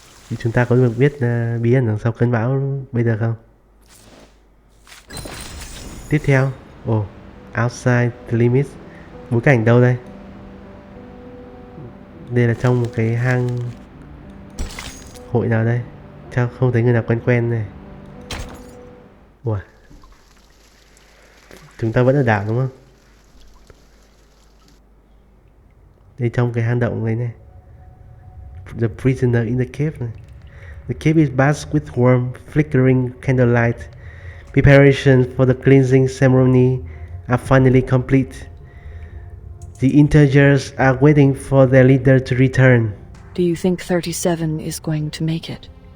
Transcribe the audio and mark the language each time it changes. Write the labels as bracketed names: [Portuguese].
[Vietnamese] Thì chúng ta có được biết bí ẩn đằng sau cơn bão bây giờ không? Tiếp theo, [English] outside the limits. [Vietnamese] Bối cảnh đâu đây? Đây là trong một cái hang hội nào đây? Sao không thấy người nào quen quen này? Ủa? Chúng ta vẫn ở đảo đúng không? Đây trong cái hang động này này. [English] The prisoner in the cave này. The cave is bathed with warm, flickering candlelight. Preparations for the cleansing ceremony are finally complete. The integers are waiting for their leader to return. Do you think 37 is going to make it?